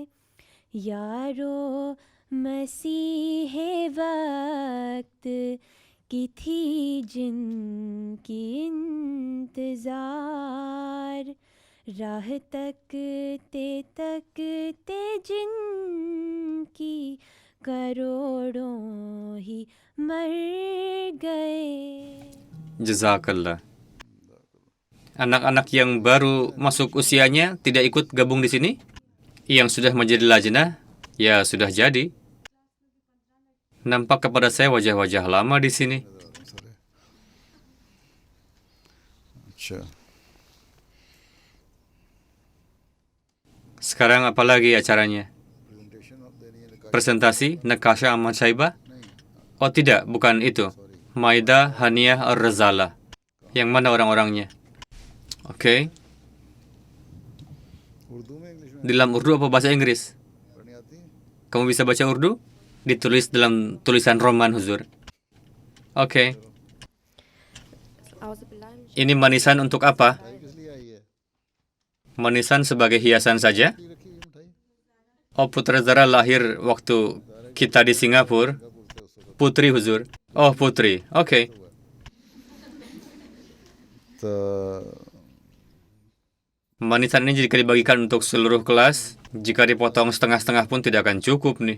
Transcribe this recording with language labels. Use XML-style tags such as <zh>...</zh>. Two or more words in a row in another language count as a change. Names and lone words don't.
<ur>یارو مسیحے وقت کی تھی جن کی انتظار، راہ تکتے تکتے جن کی کروڑوں ہی مر گئے.</ur> <id>Jazakallah. Anak-anak yang baru masuk usianya tidak ikut gabung di sini? Yang sudah menjadi lajnah, ya sudah jadi. Nampak kepada saya wajah-wajah lama di sini. अच्छा, Sekarang apa lagi acaranya?</id> <ur>پریزنٹیشن آپ دینی ہے,</ur> <id>Presentasi Nakasha Ahmad Syaibah? Oh tidak, bukan itu. Maida Haniah Ar-Razala. Yang mana orang-orangnya? Oke.</id> <ur>اردو میں انگلش میں</ur> <id>Di dalam Urdu apa bahasa Inggris?</id> <ur>پڑھنی آتی ہے?</ur> <id>Kamu bisa baca Urdu? Ditulis dalam tulisan roman, Huzur. Oke. Ini manisan untuk apa?</id> <ur>مٹھائی کس لیے آئی ہے?</ur> <id>Manisan sebagai hiasan saja?</id> <ur>رکھی ہے مٹھائی</ur> <id>Oh, Putra Zara lahir waktu kita di Singapura. Putri, Huzur. Oh, Putri. Oke. तो Manisan ini jika dibagikan untuk seluruh kelas, jika dipotong setengah-setengah pun tidak akan cukup nih.</id>